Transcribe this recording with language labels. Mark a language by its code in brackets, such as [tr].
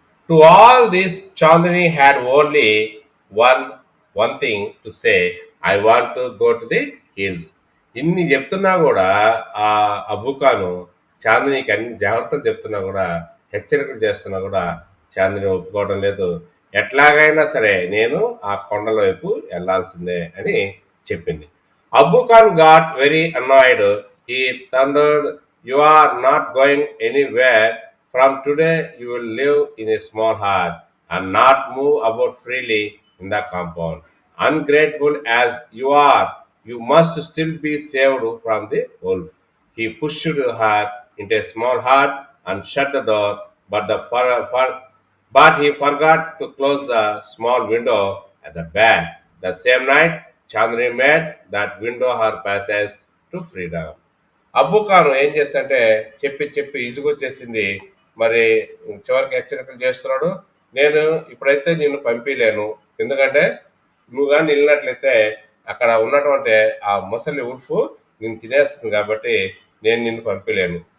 [en] To all this, Chandni had only one thing to say, I want to go to the hills. [te] ఇన్ని చెప్తున్నా కూడా ఆ అబూ ఖాను చాందినికి అన్ని జాగ్రత్తలు చెప్తున్నా కూడా, హెచ్చరికలు చేస్తున్నా కూడా చాందిని ఒప్పుకోవడం లేదు. ఎట్లాగైనా సరే నేను ఆ కొండల వైపు వెళ్లాల్సిందే అని చెప్పింది. [en] Abu Khan got very annoyed. He thundered, you are not going anywhere. From today, you will live in a small hut and not move about freely in the compound. Ungrateful as you are, you must still be saved from the wolf. He pushed her into a small hut and shut the door, but he forgot to close the small window at the back. The same night, Chandni made that window her passage to freedom. [te] Abu Khan ఏం చేస్తాడంటే, చెప్పి ఇసుగొచ్చేసింది. మరి చివరికి హెచ్చరికలు చేస్తున్నాడు, నేను ఇప్పుడైతే నిన్ను పంపించలేను, ఎందుకంటే నువ్వు కానీ వెళ్ళినట్లయితే అక్కడ ఉన్నటువంటి ఆ ముసలి ఉల్ఫ్ నిన్ను తినేస్తుంది, కాబట్టి నేను నిన్ను పంపించలేను.